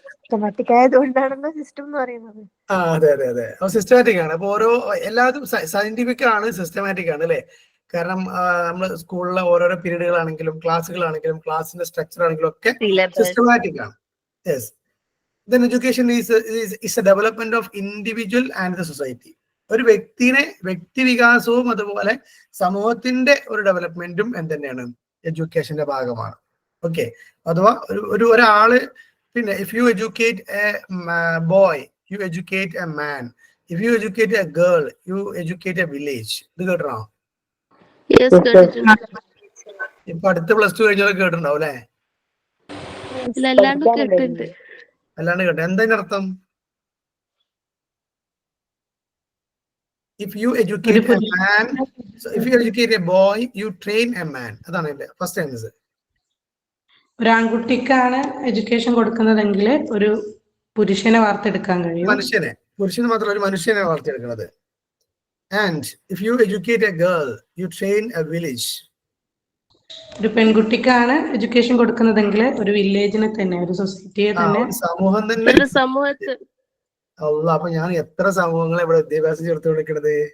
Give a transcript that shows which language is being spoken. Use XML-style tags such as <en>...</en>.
<ml>Systematic ആയതുകൊണ്ടാണല്ലോ system എന്ന് പറയുന്നത്. അതെ അതെ അതെ, സിസ്റ്റമാറ്റിക് ആണ്. അപ്പൊ ഓരോ എല്ലാതും സയന്റിഫിക് ആണ്, സിസ്റ്റമാറ്റിക് ആണ് അല്ലെ. കാരണം നമ്മൾ സ്കൂളിലെ ഓരോരോ പീരീഡുകളാണെങ്കിലും ക്ലാസ്സുകളാണെങ്കിലും ക്ലാസ്സിന്റെ സ്ട്രക്ചർ ആണെങ്കിലും ഒക്കെ സിസ്റ്റമാറ്റിക് ആണ്.</ml> <en>Yes. Then education is a development of individual and the society.</en> <ml>ഒരു വ്യക്തി വികാസവും അതുപോലെ സമൂഹത്തിന്റെ ഒരു ഡെവലപ്മെന്റും എന്തുതന്നെയാണ്, എഡ്യൂക്കേഷന്റെ ഭാഗമാണ്. ഓക്കെ, അഥവാ ഒരാള് പിന്നെ</ml> <en>If you educate a boy you educate a man, if you educate a girl you educate a village.</en> <ml>ഇത് കേട്ടോ? ഇപ്പൊ അടുത്ത +2 കഴിഞ്ഞാൽ കേട്ടിട്ടുണ്ടാവും അല്ലെ? അല്ലാണ്ട് കേട്ടിട്ടുണ്ട്. അല്ലാണ്ട് കേട്ടോ? എന്താ അർത്ഥം?</ml> <en>If you educate a man, so if you educate a boy, you train a man.</en> <ml>അതാണ് എന്റെ ഫസ്റ്റ് ആൻസർ. ഒരു ആൺകുട്ടിക്കാണ് എഡ്യൂക്കേഷൻ കൊടുക്കുന്നതെങ്കിൽ ഒരു പുരുഷനെ വാർത്തെടുക്കാൻ കഴിയും. പുരുഷന് മാത്രമല്ല, ഒരു മനുഷ്യനെ വാർത്തെടുക്കുന്നത്.</ml> <en>And if you educate a girl, you train a village.</en> <ml>ഒരു പെൺകുട്ടിക്കാണ് എഡ്യൂക്കേഷൻ കൊടുക്കുന്നതെങ്കിൽ ഒരു വില്ലേജിനെ തന്നെ, ഒരു സൊസൈറ്റിയെ തന്നെ, സമൂഹം തന്നെ. അപ്പൊ ഞാൻ എത്ര സമൂഹങ്ങളെ ഇവിടെ വിദ്യാഭ്യാസം ചേർത്ത് കൊടുക്കണത്?</ml>